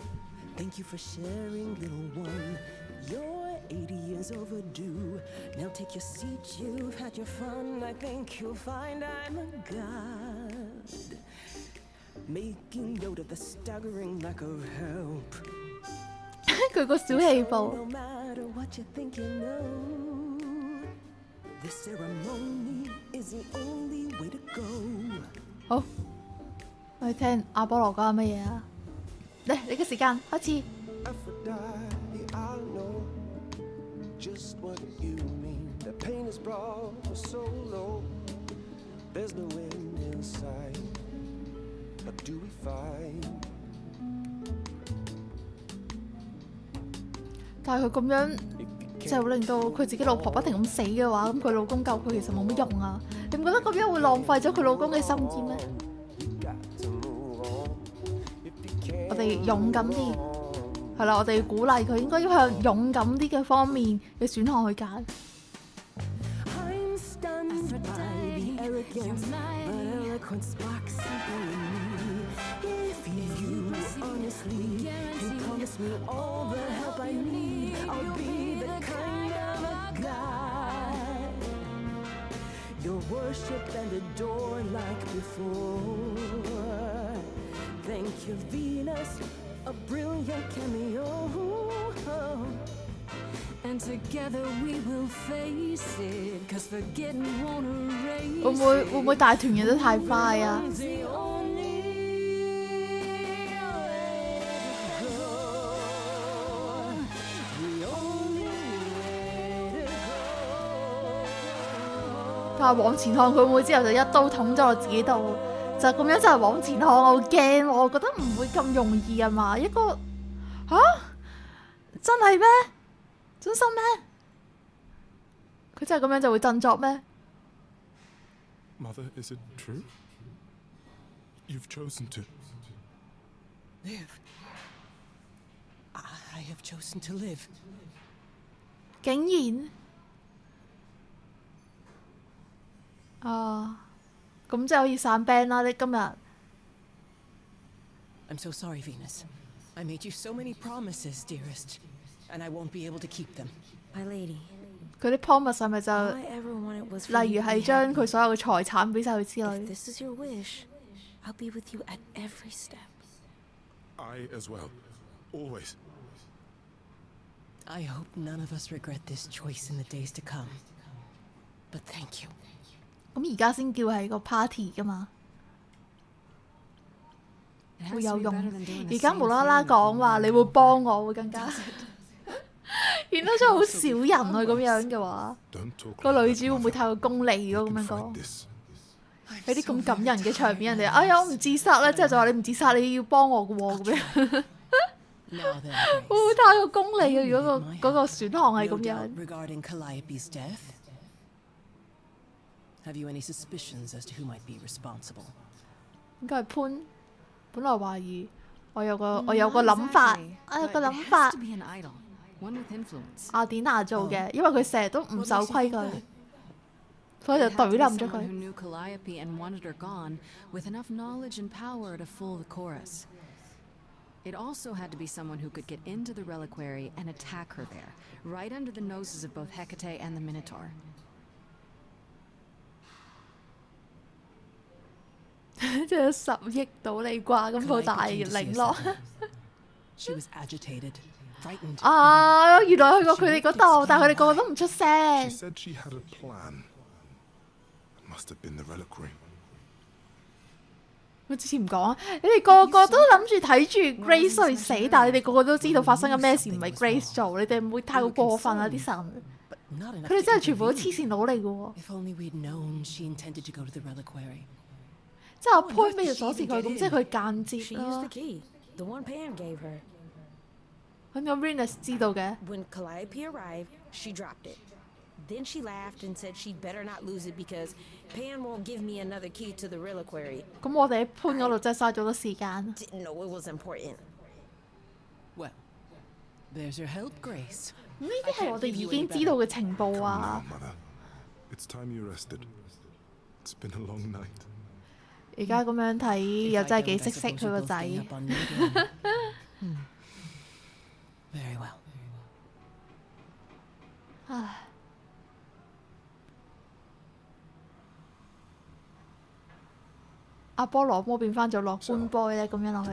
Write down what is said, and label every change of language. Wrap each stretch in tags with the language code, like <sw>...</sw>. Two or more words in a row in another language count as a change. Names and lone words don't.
<en>Thank you for sharing, little one. You're 80 years overdue. Now take your seat, you've had your fun. I think you'll find I'm a god. Making note of the staggering lack of help.</en> <yue>佢個小氣步</yue> <en>No。matter what you think you know, this ceremony is the only way to go.</en> <yue>好，我哋聽阿波羅講緊乜嘢啊？嚟，你嘅時間開始。</yue> <en>Aphrodite, I know just what you mean. The pain is brought so low. There's no end in sight. What do we find?</en> <yue>但係佢咁樣就令到佢自己老婆不停咁死嘅話，咁佢老公救佢其實冇乜用啊！你唔覺得咁樣會浪費咗佢老公嘅心智咩？我哋勇敢啲，係啦，我哋鼓勵佢應該要向勇敢啲嘅方面嘅選項去揀。</yue> <en>I'm stunned by the arrogance, but eloquence sparks something in me. If you honestly can promise me all the help I need, I'll be the kind of a god you'll worship and adore like before. Thank you, Venus, a brilliant cameo. And together we will face it. 'Cause forgetting won't erase</en> <yue>會唔會大團圓得太快啊？</yue> <en>It's the only way to go. The only way to go.</en> <yue>但係往前看，佢會唔會之後就一刀捅咗落自己度？就咁樣就係往前看，我好驚喎！我覺得唔會咁容易啊嘛！一個吓？真係咩？真心咩？佢真係咁樣就會振作咩？</yue> <en>Mother, is it true? You've chosen to. Live. I have chosen to live.</en> <yue>竟然啊，咁即係可以散 band 啦！你今日</yue> <en>I'm so sorry, Venus. I made you so many promises, dearest, and I won't be able to keep them. My lady,</en> <yue>佢啲 promise 係咪就</yue> <en>all I ever wanted was for</en> <yue>例</yue> <en>you</en> <yue>如</yue> <en>to</en> <yue>係</yue> <en>be</en> <yue>將</yue> <en>happy.</en> <yue>佢所有嘅財產俾晒佢之</yue> <en>If</en> <yue>類？</yue> <en>this is your wish, I'll be with you at every step. I as well. Always. I hope none of us regret this choice in the days to come. But thank you.</en> <yue>咁而家先叫係個 party 噶嘛，</yue> <en>It</en> <yue>會</yue> <en>has</en> <yue>有</yue> <en>to be</en> <yue>用。</yue> <en>better than doing the</en> <yue>而家</yue> <en>same</en> <yue>無啦啦</yue> <en>thing</en> <yue>講話</yue> <en>over</en> <yue>你會幫我，會更加顯得出好少人啊！咁樣嘅話，</yue> <en>Don't talk</en> <yue>個女</yue> <en>like</en> <yue>主</yue> <en>that,</en> <yue>會唔會</yue> <en>Mother.</en> <yue>太過功利咯？咁</yue> <en>You</en> <yue>樣</yue> <en>can</en> <yue>講</yue> <en>fight，this.</en> <yue>有啲咁感人嘅場面，人哋哎呀我唔自殺啦，之後就話你唔自殺，你要幫我嘅喎，咁樣</yue> <en>Now then,</en> <yue>會唔會</yue> <en>Grace.</en> <yue>太過功利啊？</yue> <en>You</en> <yue>如果</yue> <en>needed my</en> <yue>個</yue> <en>help.</en> <yue>選項係</yue> <en>No</en> <yue>咁</yue> <en>doubt</en> <yue>樣，</yue> <en>regarding Calliope's death. Have you any suspicions as to who might be responsible?</en> <yue>應該係潘。本來懷疑我有個</yue> <en>Not</en> <yue>諗法</yue> <en>exactly,</en> <yue>我有個</yue> <en>but it</en> <yue>諗</yue> <en>has</en> <yue>法</yue> <en>to，be an idol, one with influence.</en> <yue>阿典娜做嘅，因為佢成日都唔守規</yue> <en>What makes you think</en> <yue>矩</yue> <en>that?，</en> <yue>所以就</yue> <en>It had to</en> <yue>懟</yue> <en>be</en> <yue>冧咗</yue> <en>someone</en> <yue>佢</yue> <en>who。knew Calliope and wanted her gone, with enough knowledge and power to fool the chorus. It also had to be someone who could get into the reliquary and attack her there, right under the noses of both Hecate and the Minotaur.</en> <yue>即係10億到你啩咁部大</yue> <en>Calliope came to see</en> <yue>領</yue> <en>us</en> <yue>落</yue> <en>that。night. She was agitated, frightened.</en> <yue>啊！原來去過佢哋嗰度，但係佢哋個個都唔出</yue> <en>She</en> <yue>聲。</yue> <en>said she had a plan. It must have been the reliquary.</en> <yue>我之前唔講啊，你哋個個都諗住睇住 Grace 去死，但係你哋個個都知道發生緊咩事，唔係 Grace 做，你哋唔會太過過分啊啲神。</yue> <en>Not enough</en> <yue>佢哋</yue> <en>to</en> <yue>真係全部都黐</yue> <en>intervene.</en> <yue>線佬嚟嘅喎。</yue> <en>If only we'd known she intended to go to the reliquary.</en> <yue>即係我 point 俾條鎖匙佢，咁即係佢間接</yue> <en>She used the</en> <yue>啦。</yue> <en>key, the one Pan gave her.</en> <yue>咁個 Renus 知道嘅。</yue> <en>When Calliope arrived, she dropped it. Then she laughed and said she'd better not lose it because Pan won't give me another key to the reliquary.</en> <yue>咁我哋喺 point 嗰度真係嘥咗好多時間。</yue> <en>Didn't know it was important. Well, there's your help, Grace.</en> <yue>咁呢啲係我哋已經知道嘅情報啊。</yue> <en>Mother, it's time you rested. It's been a long night.</en> <yue>而家咁樣睇又真係幾識識佢個仔。</yue> <en>Very well.</en> <yue>唉。阿波羅魔變翻做樂觀 boy 咧，咁樣落</yue>